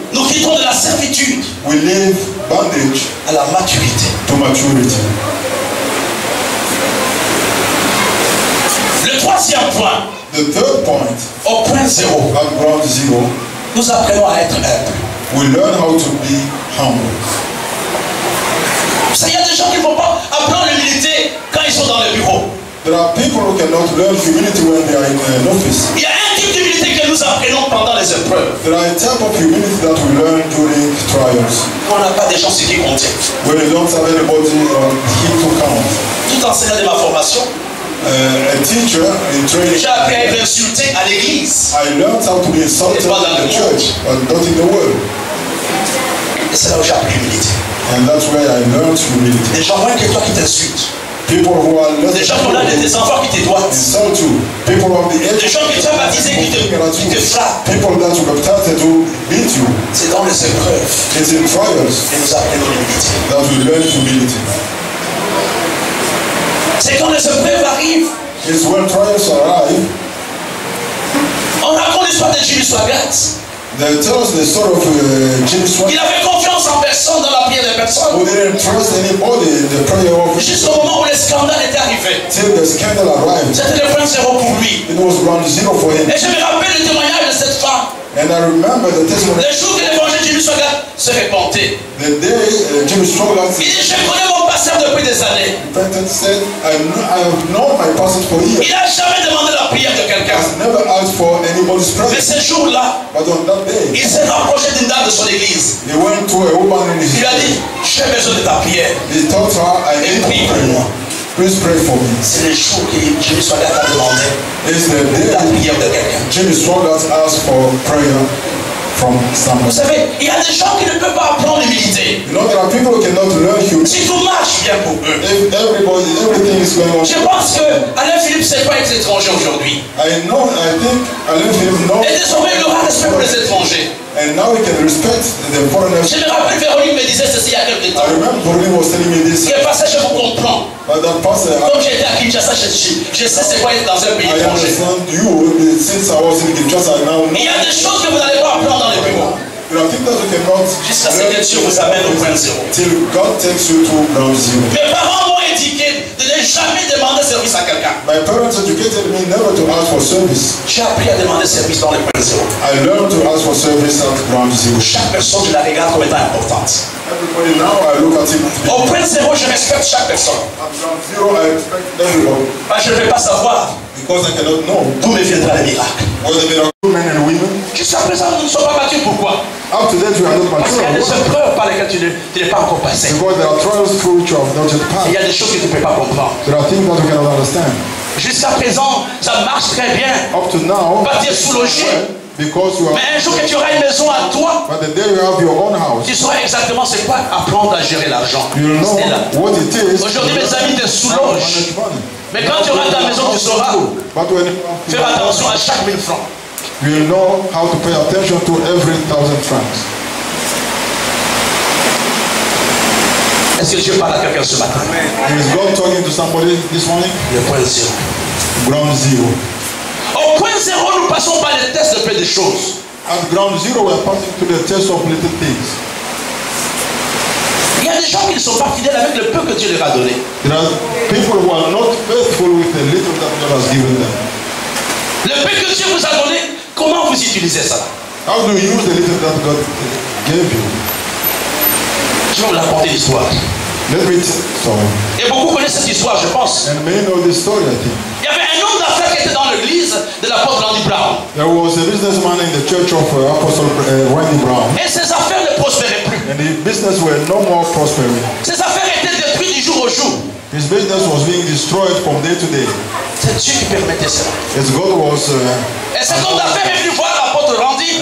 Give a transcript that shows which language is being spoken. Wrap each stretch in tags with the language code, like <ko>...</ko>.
<fr>nous quittons de la servitude</fr> <en>we leave bondage</en> <fr>à la maturité.</fr> <en>to maturity.</en> <fr>Le troisième point,</fr> <en>The third point,</en> <fr>au point zéro,</fr> <en>at ground zero,</en> <fr>nous apprenons à être humbles.</fr> <en>we learn how to be humble.</en> <fr>Il y a des gens qui ne vont pas apprendre l'humilité quand ils sont dans le bureau.</fr> <en>There are people who cannot learn humility when they are in an office.</en> <fr>Il y a un type d'humilité que nous apprenons pendant les épreuves.</fr> <en>There are a type of humility that we learn during trials.</en> <fr>On n'a pas des gens sur qui compter.</fr> <en>When you don't have anybody on him to count.</en> <fr>Tout enseignant de ma formation,</fr> <en>A teacher in training,</en> <fr>j'ai appris à être insulté à l'église.</fr> <en>I learned how to be insulted</en> <fr>Et pas dans</fr> <en>in</en> <fr>le</fr> <en>the church, but not in the world.</en> <fr>Et c'est là où j'ai appris l'humilité.</fr> <en>And that's where I learned humility.</en> <fr>Des gens moins que toi qui t'insultent.</fr> <en>People who are less</en> <fr>Des gens qui ont là des enfants qui te doivent.</fr> <en>insult you. People of the age.</en> <fr>Des gens que tu as baptisés qui te frappent.</fr> <en>People that you baptized who beat you.</en> <fr>C'est dans les épreuves</fr> <en>It's in trials</en> <fr>que nous apprenons l'humilité.</fr> <en>that we learn humility.</en> <fr>C'est quand les épreuves arrivent,</fr> <en>It's when trials arrive,</en> <fr>on raconte l'histoire de Jules Swaggart.</fr> <en>they tell us the story of Jimmy</en> <fr>Il</fr> <en>Swaggart,</en> <fr>avait confiance en personne, dans la prière des personnes.</fr> <en>who didn't trust anybody in the prayer of</en> <fr>Jusqu'au moment où le scandale était arrivé.</fr> <en>till the scandal arrived.</en> <fr>C'était le point zéro pour lui.</fr> <en>It was ground zero for him.</en> <fr>Et je me rappelle le témoignage de cette femme.</fr> <en>And I remember the testimony.</en> <fr>Le jour que l'évangile Jimmy Swaggart se répandait.</fr> <en>The day Jimmy Swaggart</en> <fr>Il dit, je connais mon pasteur depuis des années.</fr> <en>said, I have known my pastor for years.</en> <fr>Il n'a jamais demandé la prière de quelqu'un.</fr> <en>I've never asked for anybody's</en> <fr>Mais</fr> <en>prayer.</en> <fr>ce jour-là,</fr> <en>But on that day,</en> <fr>il s'est rapproché d'une dame de son église.</fr> <en>he went to a woman in</en> <fr>Il</fr> <en>his</en> <fr>lui a dit, j'ai besoin de ta prière.</fr> <en>He told her, I need</en> <fr>prie pour</fr> <en>prayer.</en> <fr>moi.</fr> <en>Please pray for me.</en> <fr>C'est le jour que Jimmy Swaggart a demandé</fr> <en>It's the day</en> <fr>la prière de quelqu'un.</fr> <en>Jimmy Swaggart asked for prayer from</en> <fr>Vous</fr> <en>somebody.</en> <fr>savez, il y a des gens qui ne peuvent pas apprendre l'humilité.</fr> <en>You know, there are people who cannot learn humility.</en> <fr>Si tout marche bien pour eux.</fr> <en>If everything is going on.</en> <fr>Je pense que Alain Philippe ne sait pas être étranger aujourd'hui.</fr> <en>I think Alain Philippe knows.</en> <fr>Et désormais, il aura respect pour les étrangers.</fr> <en>And now we can respect the foreigners.</en> <fr>Je me rappelle, Véronique me disait ceci il y a quelques temps.</fr> <en>I remember Véronique was telling me this.</en> <fr>Il est passé, je vous comprends.</fr> <en>But that pastor,</en> <fr>Comme j'étais à Kinshasa, je sais c'est quoi être dans un pays</fr> <en>I</en> <fr>étranger.</fr> <en>understand you since I was in Kinshasa now.</en> <fr>Il y a des choses que vous n'allez pas apprendre dans les bureaux.</fr> <en>You know, things that we cannot</en> <fr>Jusqu'à ce que Dieu vous amène au point zéro.</fr> <en>till God takes you to ground zero.</en> <fr>Mes parents m'ont indiqué de ne jamais demander service à quelqu'un.</fr> <en>My parents educated me never to ask for service.</en> <fr>J'ai appris à demander service dans le point zéro.</fr> <en>I learned to ask for service at ground zero.</en> <fr>Chaque personne, je la regarde comme étant importante.</fr> <en>Everybody now I look at it.</en> <fr>Au point zéro, je respecte chaque personne.</fr> <en>At ground zero I respect everybody</en> <fr>Je ne peux pas savoir</fr> <en>because I cannot know</en> <fr>d'où me viendra le miracle.</fr> <en>whether they are men and women.</en> <fr>Jusqu'à présent, nous ne sommes pas battus. Pourquoi?</fr> <en>Up to date you are not</en> <fr>Parce qu'il y a des</fr> <en>mature</en> <fr>épreuves par lesquelles tu n'es pas encore passé.</fr> <en>because there are trials through which you have not yet</en> <fr>Il y</fr> <en>passed.</en> <fr>a des choses que tu ne peux pas comprendre.</fr> <en>There are things that you cannot understand.</en> <fr>Jusqu'à présent, ça marche très bien.</fr> <en>Up to now,</en> <fr>Pas tu es sous-logé.</fr> <en>because you are.</en> <fr>Mais un jour que tu auras une maison à toi,</fr> <en>But the day you have your own house,</en> <fr>tu sauras exactement c'est quoi apprendre à gérer l'argent.</fr> <en>you know</en> <fr>C'est là.</fr> <en>what it is.</en> <fr>Aujourd'hui, mes amis, tu es sous-loge.</fr> <en>Manage money.</en> <fr>Mais quand tu auras ta maison, tu sauras</fr> <en>But when</en> <fr>faire attention à chaque 1000 francs.</fr> <en>you will know how to pay attention to every 1,000 francs.</en> <fr>Est-ce que Dieu parle à quelqu'un ce matin?</fr> <en>Is God talking to somebody this morning?</en> <fr>Le point zéro.</fr> <en>Ground zero.</en> <fr>Au point zéro, nous passons par les tests de peu de choses.</fr> <en>At ground zero, we are passing to the test of little things.</en> <fr>Il y a des gens qui ne sont pas fidèles avec le peu que Dieu leur a donné.</fr> <en>There are people who are not faithful with the little that God has given them.</en> <fr>Le peu que Dieu vous a donné, comment vous utilisez ça?</fr> <en>How do you use the little that God gave you?</en> <fr>Je vais vous raconter l'histoire.</fr> <en>Let me tell you.</en> <fr>Et beaucoup connaissent cette histoire, je pense.</fr> <en>And many know this story, I think.</en> <fr>Il y avait un homme d'affaires qui était dans l'église de l'apôtre Randy Brown.</fr> <en>There was a businessman in the church of Apostle Randy Brown.</en> <fr>Et ses affaires ne prospéraient plus.</fr> <en>And his business were no more prospering.</en> <fr>Ses affaires étaient détruites du jour au jour.</fr> <en>His business was being destroyed from day to day.</en> <fr>C'est Dieu qui permettait cela.</fr> <en>As God was...</en> <fr>Et cet homme d'affaires est venu voir l'apôtre Randy.</fr>